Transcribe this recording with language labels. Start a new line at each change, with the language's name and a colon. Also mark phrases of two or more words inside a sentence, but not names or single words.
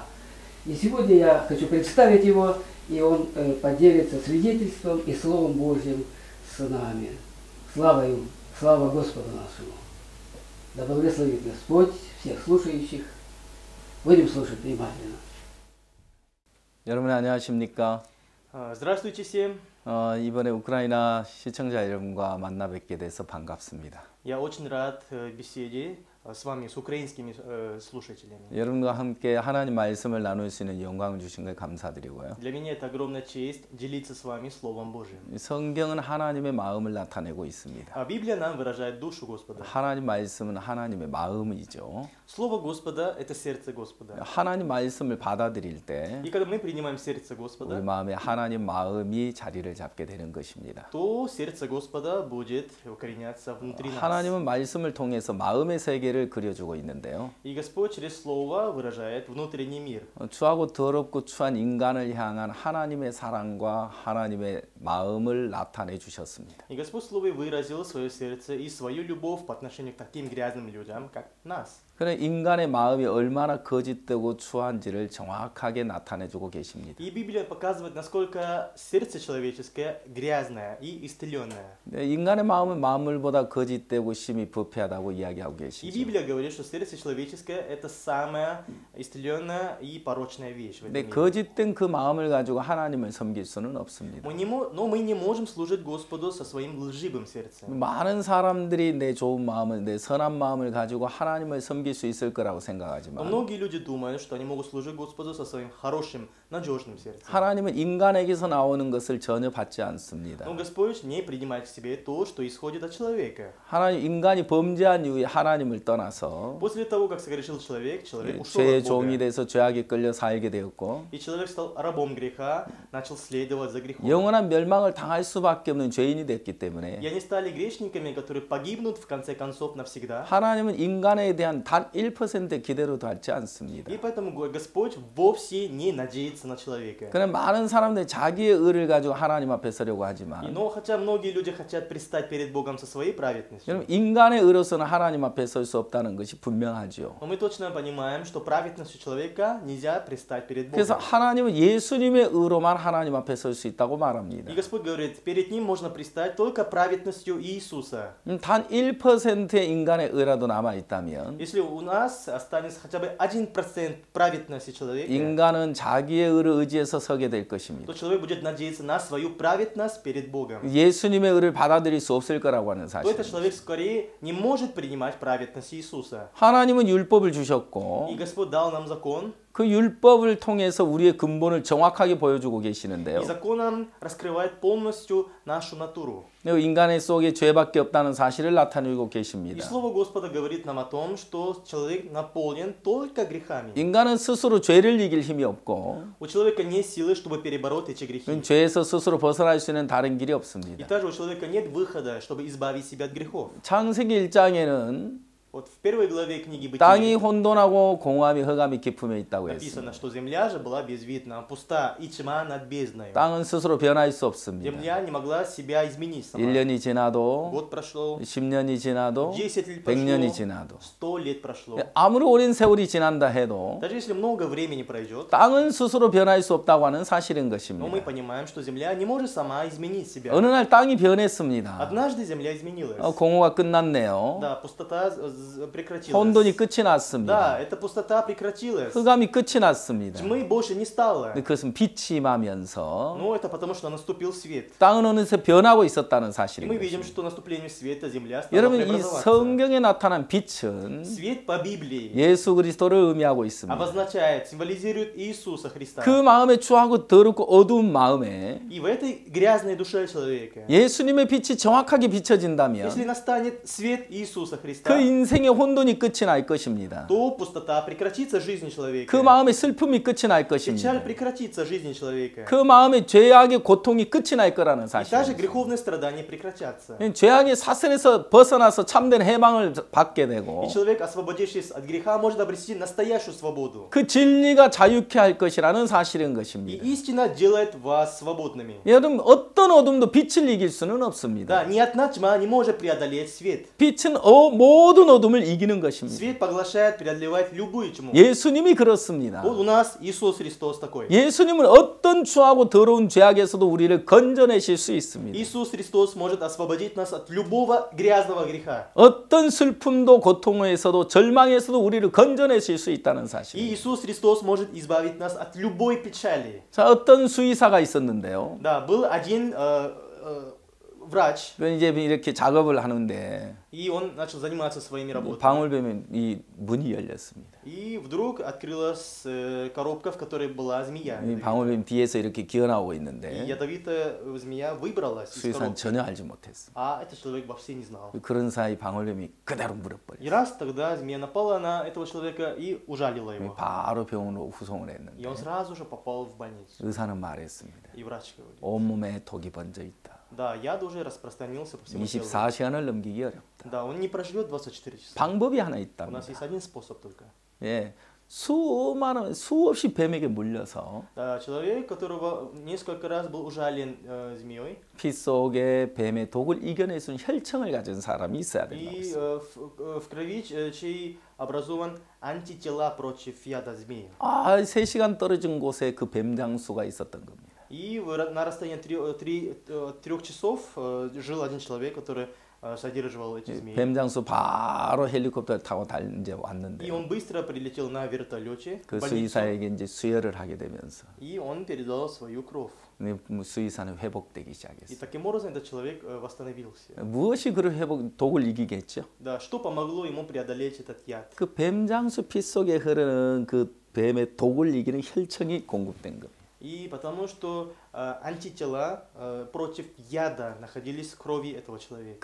Russian: И сегодня я хочу представить его, и он поделится свидетельством и Словом Божьим с нами. Слава ему, слава Господу нашему. Да благословит Господь всех слушающих. Будем слушать внимательно.
Korean: 여러분 안녕하십니까?
Russian: Здравствуйте всем.
Korean: 이번에 우크라이나 시청자 여러분과 만나 뵙게 돼서 반갑습니다.
Russian: Я очень рад беседе с вами, с украинскими слушателями.
Korean: 여러분과 함께 하나님 말씀을 나눌 수 있는 영광을 주신 걸 감사드리고요.
Russian: Для меня это огромная честь делиться с вами Словом Божьим.
Korean: 성경은 하나님의 마음을 나타내고 있습니다.
Russian: Библия нам выражает душу Господа.
Korean: 하나님 말씀은 하나님의 마음이죠.
Russian: Слово Господа – это сердце Господа.
Korean: 하나님 말씀을 받아들일 때
Russian: И когда мы принимаем сердце
Korean: 우리
Russian: Господа,
Korean: 마음에 하나님 마음이 자리를 잡게 되는 것입니다.
Russian: то сердце Господа будет укореняться внутри нас.
Korean: 하나님은 말씀을 통해서 마음의 세계를 그려주고 있는데요.
Russian: И Господь через Слово выражает внутренний мир.
Korean: 추하고 더럽고 추한 인간을 향한 하나님의 사랑과 하나님의 마음을 나타내 주셨습니다.
Russian: И Господь в Слове выразил свое сердце и свою любовь по отношению к таким грязным людям, как нас.
Korean: 그런 인간의 마음이 얼마나 거짓되고 추한지를 정확하게 나타내주고 계십니다.
Russian: И Библия показывает, насколько сердце человеческое грязное и исцеленное.
Korean: 인간의 마음은 만물보다 거짓되고 심히 부패하다고 이야기하고
Russian: И
Korean: 계시죠.
Russian: Библия говорит, что сердце человеческое это самая исцеленная и порочная вещь в этом
Korean: 근데
Russian: мире.
Korean: 거짓된 그 마음을 가지고 하나님을 섬길 수는 없습니다.
Russian: Но мы не можем служить Господу со своим лживым сердцем.
Korean: 많은 사람들이 내 좋은 마음을, 내 선한 마음을 가지고 하나님을 섬길 수 있을 거라고
Russian: Но
Korean: 생각하지만
Russian: многие люди думают, что они могут служить Господу со своим хорошим, надежным сердцем.
Korean: 하나님은 인간에게서 나오는 것을 전혀 받지 않습니다.
Russian: Но Господь не принимает к себе то, что исходит от человека.
Korean: 하나님 인간이 범죄한 이후에 하나님을 떠나서
Russian: После того, как согрешил человек ушел
Korean: 죄의
Russian: от
Korean: 종이
Russian: Бога.
Korean: 돼서 죄악에 끌려 살게 되었고
Russian: И человек стал рабом греха, начал следовать за грехом.
Korean: 영원한 멸망을 당할 수밖에 없는 죄인이 됐기 때문에
Russian: И они стали грешниками, которые погибнут в конце концов навсегда.
Korean: 하나님은 인간에 대한 단 1%의 기대로도 하지 않습니다.
Russian: И поэтому Господь вовсе не надеется на человека.
Korean: 그런 많은 사람들이 자기의 의를 가지고 하나님 앞에 서려고 하지만
Russian: Но хотя многие люди хотят предстать перед Богом со своей праведностью,
Korean: 여러분 인간의 의로서는 하나님 앞에 설 수 없다는 것이 분명하죠.
Russian: но мы точно понимаем, что праведностью человека нельзя предстать перед
Korean: 그래서
Russian: Богом.
Korean: 하나님은 예수님의 의로만 하나님 앞에 설 수 있다고 말합니다.
Russian: И Господь говорит, перед Ним можно предстать только праведностью Иисуса.
Korean: 단 1%의 인간의 의라도 남아 있다면
Russian: Если у нас останется хотя бы 1% праведности человека,
Korean: 인간은 자기의 의를 의지해서 서게 될 것입니다.
Russian: то человек будет надеяться на свою праведность перед Богом.
Korean: 예수님의 의를 받아들일 수 없을 거라고 하는
Russian: То этот
Korean: 사실.
Russian: человек скорее не может принимать праведность Иисуса.
Korean: 하나님은 율법을 주셨고
Russian: И Господь дал нам закон,
Korean: 그 율법을 통해서 우리의 근본을 정확하게 보여주고
Russian: и
Korean: 계시는데요.
Russian: закон нам раскрывает полностью нашу натуру.
Korean: 인간의 속에 죄밖에 없다는 사실을 나타내고
Russian: И
Korean: 계십니다.
Russian: Слово Господа говорит нам о том, что человек наполнен только грехами.
Korean: 인간은 스스로 죄를 이길 힘이 없고
Russian: У человека нет силы, чтобы перебороть эти грехи.
Korean: 죄에서 스스로 벗어날 수 있는 다른 길이
Russian: И
Korean: 없습니다.
Russian: также у человека нет выхода, чтобы избавить себя от грехов.
Korean: 창세기 1장에는
Russian: Вот в первой главе книги
Korean: 땅이
Russian: Бытия
Korean: 혼돈하고 공허함이 흑암이 깊음에 있다고
Russian: написано,
Korean: 했습니다.
Russian: что земля же была безвидна, пуста и тьма над бездною.
Korean: 땅은 스스로 변할 수 없습니다.
Russian: Земля не могла себя изменить сама.
Korean: 1년이 지나도
Russian: Год прошел,
Korean: 10년이 지나도
Russian: 10 лет
Korean: 100년이
Russian: прошло,
Korean: 지나도
Russian: 100 лет прошло.
Korean: 아무리 오랜 세월이 지난다 해도
Russian: Даже если много времени пройдет,
Korean: 땅은 스스로 변할 수 없다고 하는 사실인
Russian: но мы
Korean: 것입니다.
Russian: понимаем, что земля не может сама изменить себя.
Korean: 어느 날 땅이 변했습니다.
Russian: Однажды земля изменилась.
Korean: 공허가 끝났네요.
Russian: Да, пустота прекратилась.
Korean: 혼돈이 끝이 났습니다.
Russian: Да, эта пустота прекратилась.
Korean: 흑암이 끝이 났습니다.
Russian: Тьмы больше не стало.
Korean: 그것은 빛이 임하면서
Russian: Ну, это потому, что наступил свет.
Korean: 땅은 어느새 변하고 있었다는
Russian: И мы
Korean: 사실입니다.
Russian: видим, что наступлением света земля стала
Korean: 여러분, 이
Russian: преобразоваться.
Korean: 성경에 나타난 빛은
Russian: Свет по Библии
Korean: 예수 그리스도를 의미하고 있습니다.
Russian: обозначает, символизирует Иисуса Христа.
Korean: 그 마음에 추하고 더럽고 어두운 마음에
Russian: И в этой грязной душе человека,
Korean: 예수님의 빛이 정확하게 비춰진다면
Russian: если настанет свет Иисуса Христа,
Korean: 그 인생의 혼돈이 끝이 날 것입니다.
Russian: то пустота прекратится в жизни человека.
Korean: 그 마음의 슬픔이 끝이 날 것입니다.
Russian: Печаль прекратится в жизни человека.
Korean: 그 마음의 죄악의 고통이 끝이 날 거라는
Russian: И даже
Korean: 사실입니다.
Russian: греховные страдания прекратятся.
Korean: 죄악의 사슬에서 벗어나서 참된 해방을 받게 되고
Russian: И человек, освободившись от греха, может обрести настоящую свободу.
Korean: 그 진리가 자유케 할 것이라는 사실인
Russian: И
Korean: 것입니다.
Russian: истина делает вас свободными.
Korean: 여러분, 어떤 어둠도 빛을 이길 수는 없습니다.
Russian: Да, ни одна тьма не может преодолеть свет.
Korean: 빛은 모든 어둠을 이기는 것입니다.
Russian: Свет поглощает, преодолевает любую тьму.
Korean: 예수님이 그렇습니다.
Russian: Вот у нас Иисус Христос такой.
Korean: 예수님은 어떤 추하고 더러운 죄악에서도 우리를 건져내실 수 있습니다.
Russian: Иисус Христос может освободить нас от любого грязного греха.
Korean: 어떤 슬픔도 고통에서도 절망에서도 우리를 건져내실 수 있다는
Russian: И
Korean: 사실.
Russian: Иисус Христос может избавить нас от любой печали.
Korean: 자, 어떤 수의사가 있었는데요.
Russian: Да, был один врач,
Korean: 이제 이렇게 작업을 하는데
Russian: и он начал заниматься своими работами.
Korean: 방울뱀에 이 문이 열렸습니다.
Russian: И вдруг открылась коробка, в которой была змея.
Korean: 이 방울뱀 뒤에서 이렇게 기어나오고
Russian: И
Korean: 있는데
Russian: ядовитая змея выбралась из
Korean: 수의사는
Russian: коробки.
Korean: 전혀 알지 못했습니다.
Russian: А этот человек вообще не знал.
Korean: 그런 사이 방울뱀이 그대로
Russian: И
Korean: 물어버렸어요.
Russian: раз тогда змея напала на этого человека и ужалила его.
Korean: 바로 병원으로 후송을
Russian: И
Korean: 했는데
Russian: он сразу же попал в больницу.
Korean: 의사는 말했습니다.
Russian: И врач говорит:
Korean: 온몸에 독이 번져 있다.
Russian: да, яд уже распространился по всему телу.
Korean: 24시간을 넘기기 어렵다.
Russian: Да, он не проживет 24 часа.
Korean: 방법이 하나
Russian: У нас
Korean: 있답니다.
Russian: есть один способ только.
Korean: 예, 수없이 뱀에게 물려서
Russian: Да, человек, которого несколько раз был ужален змеей,
Korean: 피 속에 뱀의 독을 이겨낼 수 있는 혈청을 가진 사람이 있어야 된다고
Russian: и
Korean: 했어요.
Russian: в крови чей образован антитела против яда змеи.
Korean: 3시간 떨어진 곳에 그 뱀 장수가 있었던 겁니다.
Russian: И на расстоянии 3 часов жил один человек, который содерживал эти змеи.
Korean: 뱀 장수 바로 헬리콥터를 타고 이제
Russian: И
Korean: 왔는데
Russian: он быстро прилетел на вертолете
Korean: 그
Russian: в больницу,
Korean: 수의사에게 이제 수혈을 하게 되면서
Russian: и он передал свою кровь.
Korean: 수의사는 회복되기
Russian: И
Korean: 시작했어요.
Russian: таким образом этот человек восстановился.
Korean: 무엇이 그를 독을 이기겠죠?
Russian: Да, что помогло ему преодолеть этот яд?
Korean: 그 뱀 장수 피 속에 흐르는 그 뱀의 독을 이기는 혈청이 공급된 겁니다.
Russian: И потому что антитела против яда находились в крови этого человека.